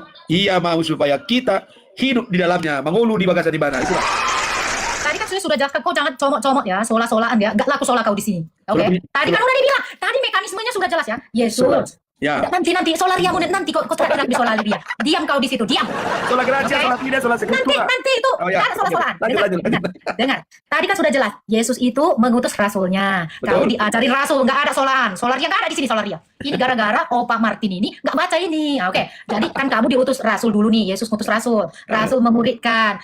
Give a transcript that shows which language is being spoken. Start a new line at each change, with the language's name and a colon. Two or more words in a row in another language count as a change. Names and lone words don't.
Indonesian: Ia mau supaya kita hidup di dalamnya, mengulu di bagasan di mana. Itulah. Tadi kan sudah jelaskan, kau jangan comot-comot ya, sola-solaan ya. Gak laku sola kau di sini. Oke. Sola- Tadi kan udah dibilang. Tadi mekanismenya sudah jelas ya. Yesus. Ya. Nanti solariamu nanti kau teriak di solaria. Diam kau di situ, diam.
Latin: Sola gratia,
Indonesian: Oke.
Latin: sola fide, sola sekritura.
Indonesian: Nanti itu Oh, ya. ada sola-solaan. Lanjut. Dengar. Tadi kan sudah jelas. Yesus itu mengutus rasulnya. Kamu Betul. diajarin rasul, nggak ada solaan. Solaria nggak ada di sini solaria. Ini gara-gara Opa Martin ini nggak baca ini. Oke. Jadi kan kamu diutus rasul dulu nih. Yesus ngutus rasul. Rasul memuridkan.